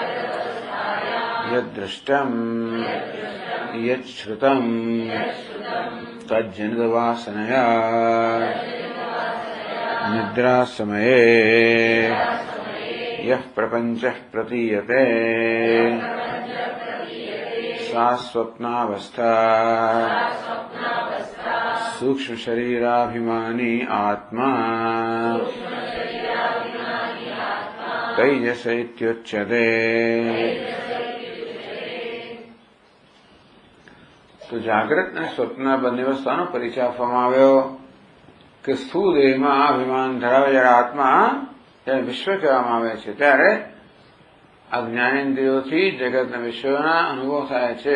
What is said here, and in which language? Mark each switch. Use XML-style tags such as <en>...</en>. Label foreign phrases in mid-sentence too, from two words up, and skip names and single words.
<sa>यद्दृष्टम् यच्छ्रुतम् तज्जनितवासनया निद्रा समये यः प्रपञ्चः प्रतीयते सा स्वप्नावस्था सूक्ष्म शरीराभिमानी आत्मा તૈજસ ઇત્યુચ્યતે.</sa> <gu>તો જાગ્રત અને સ્વપ્ન બંને વસ્તુનો પરિચય આપવામાં આવ્યો કે સ્થૂળ દેહમાં અભિમાન ધરાવે જ્યારે આત્મા જ્યારે વિશ્વ કહેવામાં આવે છે ત્યારે આ જ્ઞાનેન્દ્રિયોથી જગતના વિશ્વના અનુભવ થાય છે.</gu>